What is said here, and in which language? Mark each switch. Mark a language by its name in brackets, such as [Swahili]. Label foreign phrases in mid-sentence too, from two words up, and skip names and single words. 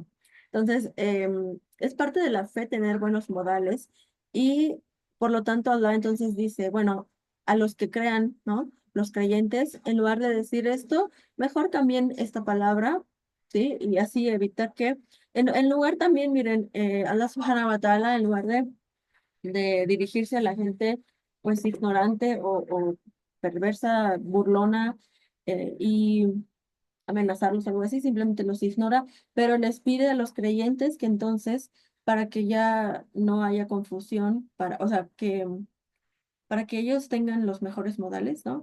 [Spanish] Entonces, es parte de la fe tener buenos modales y por lo tanto Allah entonces dice, bueno, a los que crean, ¿no? Los creyentes, en lugar de decir esto, mejor cambien esta palabra, ¿sí? Y así evitar que en lugar también, miren, Allah subhanahu wa ta'ala, en lugar de dirigirse a la gente, pues ignorante o perversa, burlona, y amenazarlos o algo así, simplemente los ignora, pero les pide a los creyentes que entonces, para que ya no haya confusión, o sea, para que ellos tengan los mejores modales, ¿no?